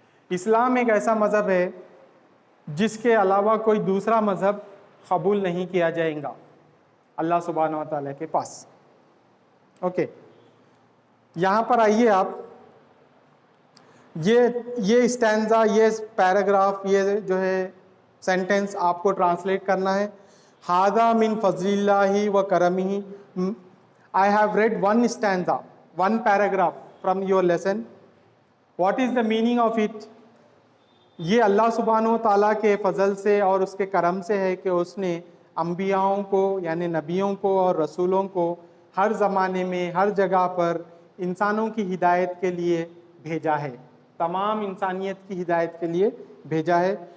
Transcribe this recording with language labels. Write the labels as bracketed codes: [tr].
[ur] اسلام ایک ایسا مذہب ہے جس کے علاوہ کوئی دوسرا مذہب قبول نہیں کیا جائے گا اللہ سبحانہ و تعالیٰ کے پاس. اوکے, یہاں پر آئیے آپ, یہ اسٹینزا, یہ پیراگراف, یہ جو ہے سینٹنس آپ کو ٹرانسلیٹ کرنا ہے. [ar] ہَذَا مِن فَضْلِ اللَّهِ وَكَرَمِهِ. [en] I have read one stanza, one paragraph from your lesson. What is the meaning of it? [ur] یہ اللہ سبحانہ و تعالیٰ کے فضل سے اور اس کے کرم سے ہے کہ اس نے انبیاؤں کو, یعنی نبیوں کو اور رسولوں کو ہر زمانے میں ہر جگہ پر انسانوں کی ہدایت کے لیے بھیجا ہے, تمام انسانیت کی ہدایت کے لیے بھیجا ہے.